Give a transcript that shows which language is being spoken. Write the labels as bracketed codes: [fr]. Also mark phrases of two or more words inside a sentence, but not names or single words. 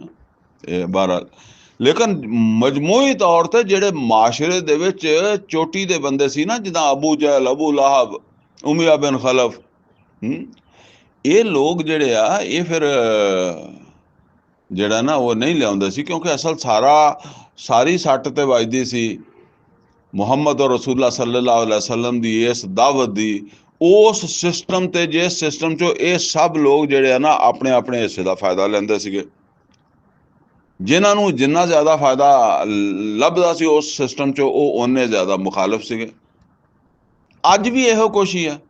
[pa] ਇਹ ਬਹਰਹਾਲ, ਲੇਕਿਨ ਮਜਮੂਈ ਤੌਰ ਤੇ ਜਿਹੜੇ ਮਾਸ਼ਰੇ ਦੇ ਵਿੱਚ ਚੋਟੀ ਦੇ ਬੰਦੇ ਸੀ ਨਾ, ਜਿੱਦਾਂ ਅਬੂ ਜਹਲ, ਅਬੂ ਲਾਹਬ, ਉਮੀਆ ਬਿਨ ਖਲਫ, ਇਹ ਲੋਕ ਜਿਹੜੇ ਆ ਇਹ ਫਿਰ ਜਿਹੜਾ ਨਾ ਉਹ ਨਹੀਂ ਲਿਆਉਂਦੇ ਸੀ, ਕਿਉਂਕਿ ਅਸਲ ਸਾਰੀ ਸੱਟ ਤੇ ਵੱਜਦੀ ਸੀ ਮੁਹੰਮਦ ਔਰ [ar] رسول الله صلى الله عليه وسلم [pa] ਦੀ ਇਸ ਦਾਵਤ ਦੀ, ਉਸ ਸਿਸਟਮ ਤੇ, ਜਿਸ ਸਿਸਟਮ ਚੋਂ ਇਹ ਸਭ ਲੋਕ ਜਿਹੜੇ ਆ ਨਾ ਆਪਣੇ ਆਪਣੇ ਹਿੱਸੇ ਦਾ ਫਾਇਦਾ ਲੈਂਦੇ ਸੀਗੇ। ਜਿਨ੍ਹਾਂ ਨੂੰ ਜਿੰਨਾ ਜ਼ਿਆਦਾ ਫਾਇਦਾ ਲੱਭਦਾ ਸੀ ਉਸ ਸਿਸਟਮ ਚੋਂ, ਉਹ ਓਨੇ ਜ਼ਿਆਦਾ ਮੁਖਾਲਫ ਸੀਗੇ। ਅੱਜ ਵੀ ਇਹੋ ਕੁਛ ਹੀ ਹੈ।